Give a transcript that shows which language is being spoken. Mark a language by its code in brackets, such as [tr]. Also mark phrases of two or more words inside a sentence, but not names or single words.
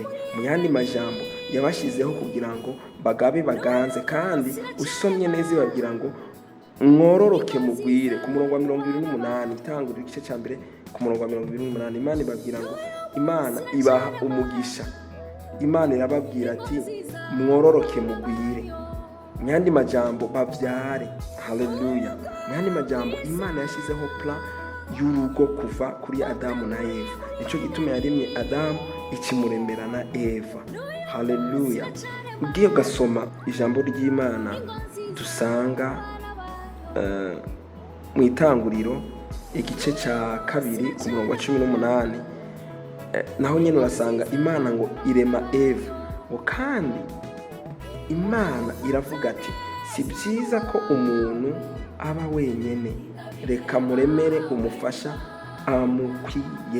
[rn] Mu yandi majambo, yabashyizeho kugira ngo bagabe baganze, kandi usomye neza ibabwira ngo mwororoke mugwire. Ku murongo wa 28, itangurira igice cya mbere ku murongo wa 28, Imana ibabwira ngo Imana ibaha umugisha. Imana irababwira ati mwororoke mugwire. mu yandi majambo bavyare. Haleluya. Mu yandi majambo Imana yashyizeho plan y'urugo kuva kuri Adamu na Eva. Nico gituma yaremye Adamu ikimuremera na Eva. Haleluya. Ugiye gasoma ijambo ry'Imana dusanga mu Itanguriro igice ca 2 ku murongo wa 18, naho nyene urasanga Imana ngo irema Eva, ngo kandi Imana iravuga ati si byiza ko umuntu aba wenyene, reka muremere umufasha amukwiye.